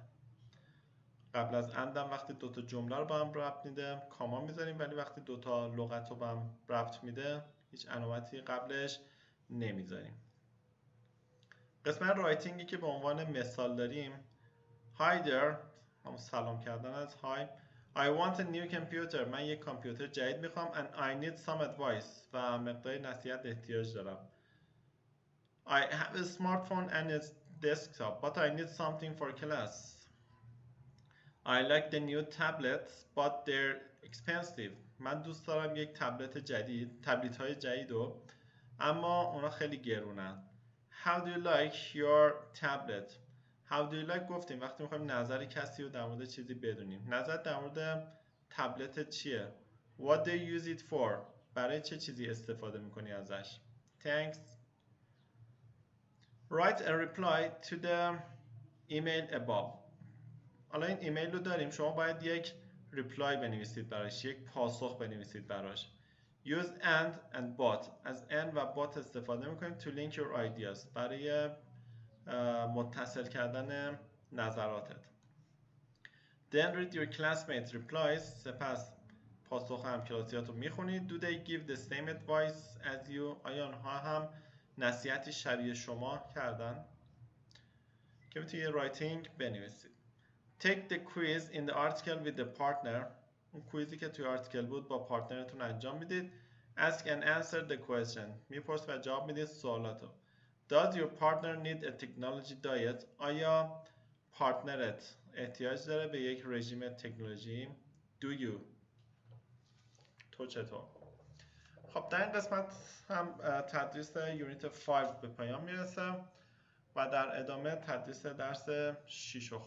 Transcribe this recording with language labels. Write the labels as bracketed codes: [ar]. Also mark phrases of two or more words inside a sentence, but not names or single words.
[fa] قبل از اندم وقتی دوتا جمله رو با هم ربط میده کاما میذاریم، ولی وقتی دوتا لغت رو با هم ربط میده هیچ علامتی قبلش نمیذاریم. قسمت رایتینگی که به عنوان مثال داریم [en] Hi there، [fa] هم سلام کردن از Hi. [en] I want a new computer، [fa] من یک کامپیوتر جدید میخوام [en] and I need some advice [fa] و مقدار نصیحت احتیاج دارم. [en] I have a smartphone and a desktop but I need something for class. I like the new tablets but they're expensive. [fa] من دوست دارم یک تبلت جدید، تبلت های جدید رو، اما اونا خیلی گرونن. [en] How do you like your tablet؟ How do you like [fa] گفتیم وقتی میخوایم نظر کسی رو در مورد چیزی بدونیم. نظر در مورد تبلت چیه؟ [en] What do you use it for؟ [fa] برای چه چیزی استفاده میکنی ازش؟ [en] Thanks. Write a reply to the email above. [fa] حالا این ایمیل رو داریم، شما باید یک ریپلای بنویسید براش، یک پاسخ بنویسید براش. [en] Use and but. [fa] از and و but استفاده میکنیم [en] to link your ideas، [fa] برای متصل کردن نظراتت. [en] Then read your classmates replies. [fa] سپس پاسخ همکلاسیات رو میخونید. [en] Do they give the same advice as you؟ [fa] آیا آنها هم نصیحتی شبیه شما کردن؟ که میتونید یه رایتینگ بنویسید. [en] Take the quiz in the article with the partner. [fa] اون کویزی که توی آرتیکل بود با پارتنرتون انجام میدید. [en] Ask and answer the question. [fa] میپرس و جواب میدید سوالاتو. [en] Does your partner need a technology diet؟ [fa] آیا پارتنرت احتیاج داره به یک رژیم تکنولوژی؟ [en] Do you؟ [fa] تو چطور؟ خب در این قسمت هم تدریس یونیت 5 به پایان میرسه و در ادامه تدریس درس 6 رو خواهیم داشت.